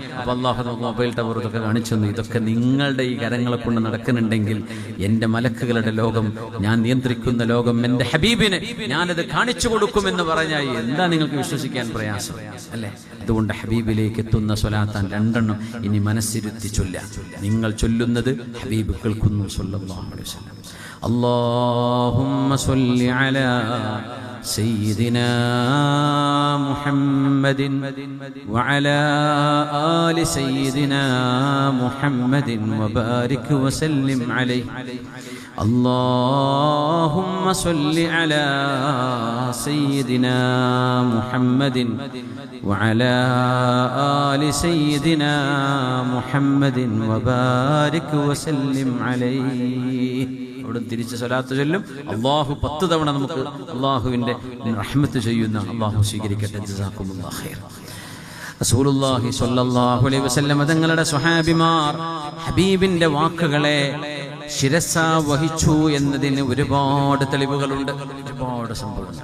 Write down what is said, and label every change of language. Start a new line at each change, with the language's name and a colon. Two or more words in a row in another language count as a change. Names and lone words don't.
Malayalam: അപ്പൊ അല്ലാഹു മൊബൈൽ ടവർ ഇതൊക്കെ കാണിച്ചു തന്നു. ഇതൊക്കെ നിങ്ങളുടെ ഈ കരങ്ങളെ കൊണ്ട് നടക്കുന്നുണ്ടെങ്കിൽ എന്റെ മലക്കുകളുടെ ലോകം, ഞാൻ നിയന്ത്രിക്കുന്ന ലോകം എന്റെ ഹബീബിന് ഞാനത് കാണിച്ചു കൊടുക്കുമെന്ന് പറഞ്ഞാൽ എന്താ നിങ്ങൾക്ക് വിശ്വസിക്കാൻ പ്രയാസം അല്ലേ? അതുകൊണ്ട് ഹബീബിലേക്ക് എത്തുന്ന സ്വലാത്താൻ 2 ഇനി മനസ്സിരുത്തി ചൊല്ല. നിങ്ങൾ ചൊല്ലുന്നത് ഹബീബ് കേൾക്കുന്നു
Arabic: صلى الله عليه وسلم. اللهم صل على سيدنا محمد وعلى آل سيدنا محمد وبارك وسلم عليه. اللهم صل على سيدنا محمد وعلى آل سيدنا محمد وبارك وسلم عليه.
Malayalam: അവിടെ തിരിച്ച് സ്വലാത്ത് ചൊല്ലും. അല്ലാഹു 10 തവണ നമുക്ക് അല്ലാഹുവിന്റെ റഹ്മത്ത് ചെയ്യുന്ന അല്ലാഹു സ്വീകരിക്കട്ടെ.
Arabic: جزاكم الله خير. رسول الله صلى الله عليه وسلم
Malayalam: തങ്ങളുടെ സ്വഹാബിമാർ ഹബീബിന്റെ വാക്കുകളെ ശിരസ വഹിച്ചു എന്നതിന് ഒരുപാട് തെളിവുകളുണ്ട്, ഒരുപാട് സംഭവങ്ങൾ.